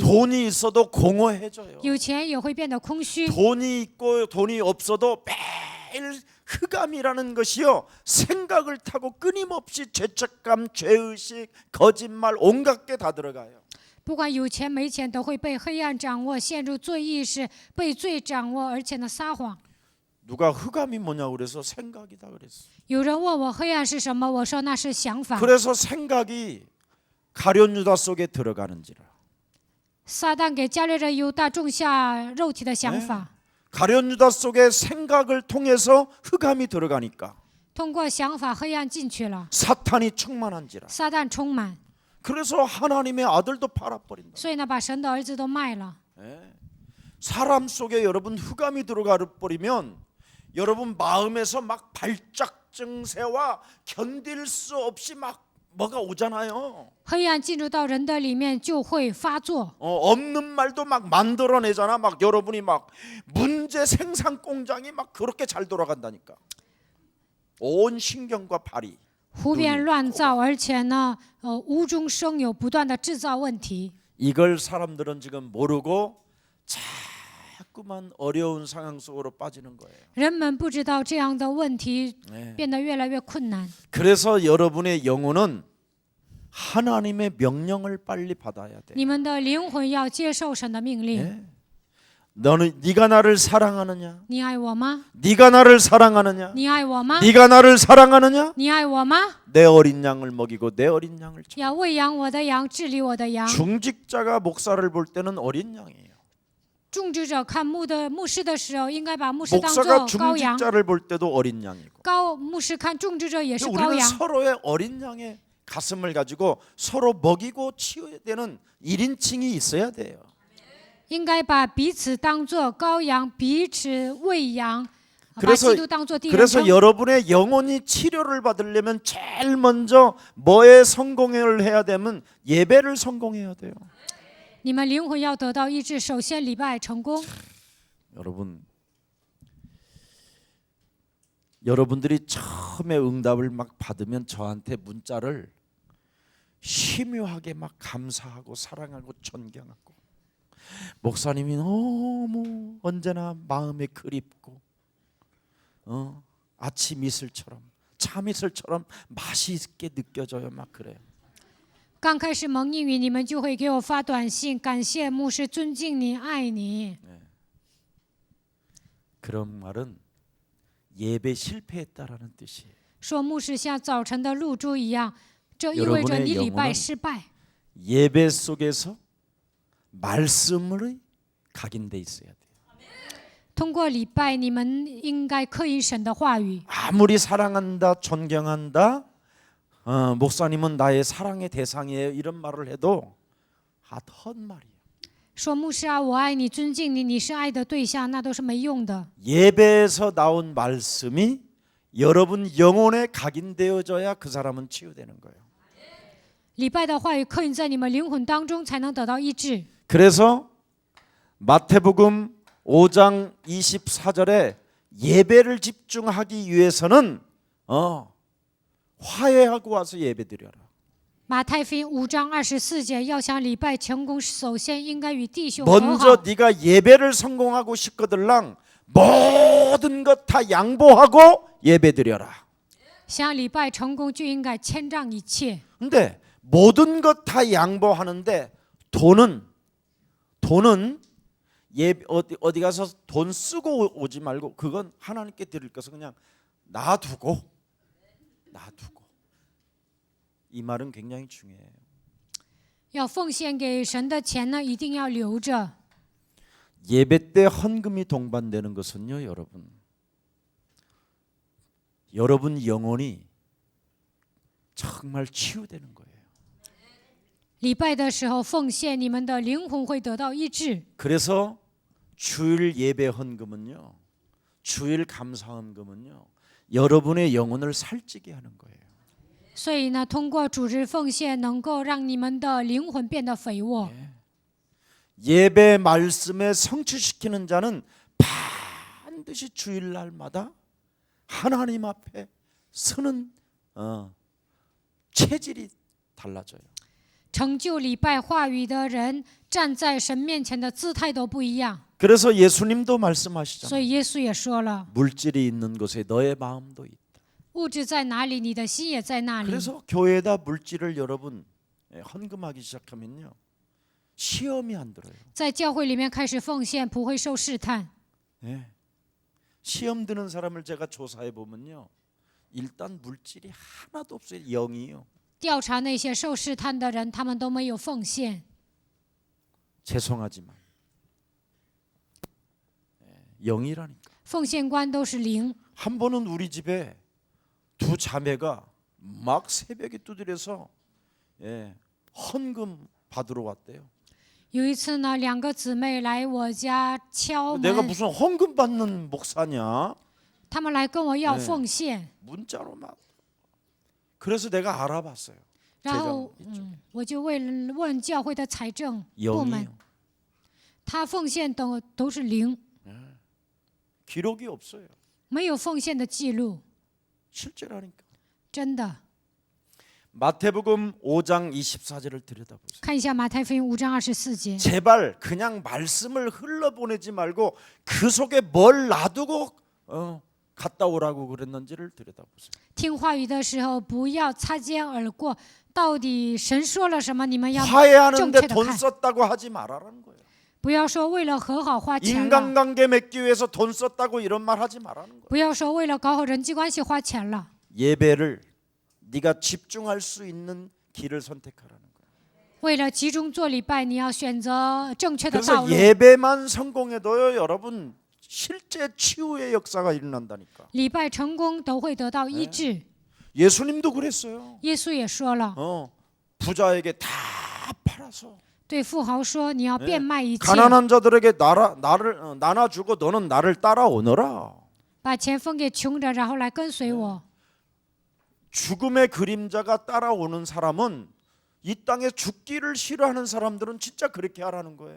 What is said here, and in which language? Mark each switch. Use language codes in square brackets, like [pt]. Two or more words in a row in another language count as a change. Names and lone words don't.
[ko] 돈이 있어도 공허해져요. [zh] 有钱也会变得空虚。 [ko] 돈이 있고 돈이 없어도 매일 흑암이라는 것이요 생각을 타고 끊임없이 죄책감, 죄의식, 거짓말 온갖 게 다 들어가요. [zh] 不管有钱没钱，都会被黑暗掌握，陷入罪意识，被罪掌握，而且呢撒谎。 [ko] 누가 흑암이 뭐냐고 그래서 생각이다 그랬어. [zh] 有人问我黑暗是什么，我说那是想法。 [ko] 그래서 생각이 가룟 유다 속에 들어가는지라. [zh] 撒旦给加略人犹大种下肉体的想法， [ko] 가룟 유다 속에 생각을 통해서 흑암이 들어가니까 [zh] 通过想法黑暗进去了， [ko] 사탄이 충만한지라. [zh] 撒旦充满， [ko] 그래서 하나님의 아들도 팔아버린다. [zh] 所以呢把神的儿子都卖了。 [ko] 사람 속에 여러분 흑암이 들어가 버리면 여러분 마음에서 막 발작 증세와 견딜 수 없이 막 뭐가 오잖아요. [zh] 黑暗进入到人的里面就会发作， [ko] 없는 말도 막 만들어내잖아. 막 여러분이 막 문제 생산 공장이 막 그렇게 잘 돌아간다니까. 온 신경과 발이 [zh] 胡编乱造，而且呢无中生有，不断的制造问题。 [ko] 이걸 사람들은 지금 모르고 자꾸만 어려운 상황 속으로 빠지는 거예요. [zh] 人们不知道这样的问题 变得越来越困难， [ko] 그래서 여러분의 영혼은 하나님의 명령을 빨리 받아야 돼. [zh] 你们的灵魂要接受神的命令。 [ko] 너는 네가 나를 사랑하느냐? [zh] 你爱我吗？ [ko] 네가 나를 사랑하느냐? [zh] 你爱我吗？ [ko] 네가 나를 사랑하느냐? [zh] 你爱我吗？ [ko] 내 어린 양을 먹이고 내 어린 양을 쳐. [zh] 要喂养我的羊，治理我的羊。 [ko] 중직자가 목사를 볼 때는 어린 양이에요. [zh] 种植者看牧师的时候，应该把牧师当 [ko] 목사가 [zh] 作羔羊； [ko] 중직자를 볼 때도 어린 양이고. [zh] 牧师看种植者也是羔 [ko] 우리는 [zh] 羊。 [ko] 서로의 어린 양의 가슴을 가지고 서로 먹이고 치워야 되는 1인칭이 있어야 돼요. [zh] 应该把彼此当作羔羊，彼此喂养，把 [ko] 그래서 [zh] 基督当作第二 [ko] 그래서 [zh] 称。 [ko] 여러분의 영혼이 치료를 받으려면 제일 먼저 뭐에 성공을 해야 되면 예배를 성공해야 돼요. [zh] 你们灵魂要得到医治，首先礼拜成功。 [ko] 여러분들이 처음에 응답을 막 받으면 저한테 문자를 심유하게 막 감사하고 사랑하고 존경하고 목사님이 너무 언제나 마음에 그립고 아침 이슬처럼 참 이슬처럼 맛이 있게 느껴져요. 막 그래요. [zh] 刚开始蒙应允，你们就会给我发短信，感谢牧师，尊敬你，爱你。 [ko] 그런 말은 예배 실패했다라는 뜻이에요. [zh] 说牧师像早晨的露珠一样，这意味着你礼拜失败。 [ko] 예배 속에서 말씀을 각인돼 있어야 돼요. [zh] 通过礼拜，你们应该刻印神的话语。 [ko] 아무리 사랑한다, 존경한다, 목사님은 나의 사랑의 대상이에요. 이런 말을 해도 헛말이에요. [zh] 说牧师啊，我爱你，尊敬你，你是爱的对象，那都是没用的。 [ko] 예배에서 나온 말씀이 여러분 영혼에 각인되어져야 그 사람은 치유되는 거예요. [zh] 礼拜的话语刻印在你们灵魂当中，才能得到医治。 [ko] 그래서 마태복음 5장 24절에 예배를 집중하기 위해서는 화해하고 와서 예배드려라. [zh] 马太福音5章24节，要想礼拜成功，首先应该与弟兄和 [ko] 먼저 [zh] 好。 [ko] 네가 예배를 성공하고 싶거들랑 모든 것 다 양보하고 예배드려라. [zh] 想礼拜成功，就应该谦让一切。 [ko] 근데 모든 것 다 양보하는데 돈은 어디 가서 돈 쓰고 오지 말고 그건 하나님께 드릴 것을 그냥 놔두고 이 말은 굉장히 중요해요. [zh] 要奉献给神的钱呢，一定要留着。 [ko] 예배 때 헌금이 동반되는 것은요, 여러분 영혼이 정말 치유되는 거예요. [zh] 礼拜的时候奉献，你们的灵魂会得到医治。 [ko] 그래서 주일 예배 헌금은요, 주일 감사 헌금은요, 여러분의 영혼을 살찌게 하는 거예요. [zh] 所以呢，通过主日奉献，能够让你们的灵魂变得肥沃。 [ko] 예배 말씀에 성취시키는 자는 반드시 주일날마다 하나님 앞에 서는 체질이 달라져요. [zh] 成就礼拜话语的人，站在神面前的姿态都不一样。 [ko] 그래서 예수님도 [zh] 所 [ko] 말씀하시잖아요. [zh] 以耶稣也说了， [ko] 물질이 있는 곳에 너의 마음도 있다. [zh] 物质在哪里，你的心也在那里。 [ko] 그래서 교회에다 물질을 여러분 헌금하기 시작하면요, 시험이 안 들어요. [zh] 在教会里面开始奉献，不会受试探。 [ko] 시험 드는 사람을 제가 조사해 보면요, 일단 물질이 하나도 없어요. 0이요. [zh] 调查那些受试探的人，他们都没有奉献。 [ko] 죄송하지만 0이라니까. [zh] 奉献观都是零。 [ko] 한 번은 우리 집에 두 자매가 막 새벽에 두드려서 헌금 받으러 왔대요. [zh] 有一次呢，两个姊妹来我家敲 [ko] 내가 [zh] 门， [ko] 무슨 헌금 받는 목사냐? [zh] 他们来跟我要奉献， [ko] 문자로 막. 그래서 내가 알아봤어요. [zh] 然后 [ko] 재정 이쪽 [zh] 我就问教会的财政部门， [ko] 0이에요. [zh] 他奉献都是零， [ko] 기록이 없어요. [zh] 没有奉献的记录， [ko] 실제라니까. [zh] 真的。 [ko] 마태복음 5장 24절을 들여다보세요. [zh] 看一下马太福音5章24节， [ko] 제발 그냥 말씀을 흘러보내지 말고 그 속에 뭘 놔두고 갔다 오라고 그랬는지를 들여다보세요. [zh] 听话语的时候不要擦肩而过，到底神说了什么，你们要 [ko] 화해하는데 [zh] 正确的 [ko] 돈 [zh] 看， [ko] 썼다고 하지 말라는 거예요. [zh] 不要说为了和好花钱了， [ko] 인간관계 맺기 위해서 돈 썼다고 이런 말 하지 말라는 거예요. [zh] 不要说为了搞好人际关系花钱了。 [ko] 예배를 네가 집중할 수 있는 길을 선택하라는 거예요. [zh] 为了集中做礼拜，你要选择正确的道 [ko] 그래서 [zh] 路。 [ko] 예배만 성공해도요, 여러분 실제 치유의 역사가 일어난다니까. [zh] 礼拜成功都会得到医治。 [ko] 예수님도 그랬어요. [zh] 耶稣也说了， [ko] 부자에게 다 팔아서 [zh] 对富豪说：“你要变卖一切， [ko] 가난한 자들에게 나를 나눠주고 너는 나를 따라오너라. [zh] 把钱分给穷人，然后来跟随我。 [ko] 죽음의 그림자가 따라오는 사람은 이 땅에 죽기를 싫어하는 사람들은 진짜 그렇게 하라는 거예요.